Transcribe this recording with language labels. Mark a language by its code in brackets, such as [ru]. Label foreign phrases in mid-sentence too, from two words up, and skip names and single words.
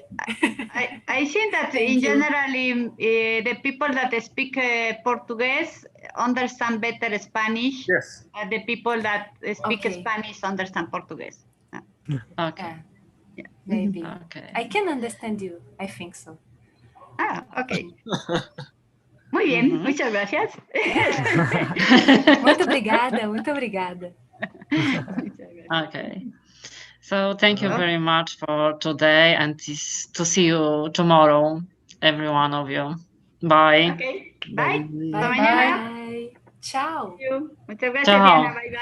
[en] I think that Thank in you. general, the people that speak Portuguese understand better Spanish. Yes. The people that speak Okay. Spanish understand Portuguese. Okay. Yeah, maybe. Okay. I can understand you. I think so. Ok. [es] Muy bien, Mhm. muchas gracias. [pt] Muito obrigada, muito obrigada. [es] Muchas gracias. [en] Okay. So thank you very much for today, and to see you tomorrow, every one of you. Bye. Ok, bye. Bye. [es] Hasta [en] Bye [es] mañana. [en] bye. [it] Ciao. [es] Muchas gracias, Ciao. Diana. [en] Bye bye.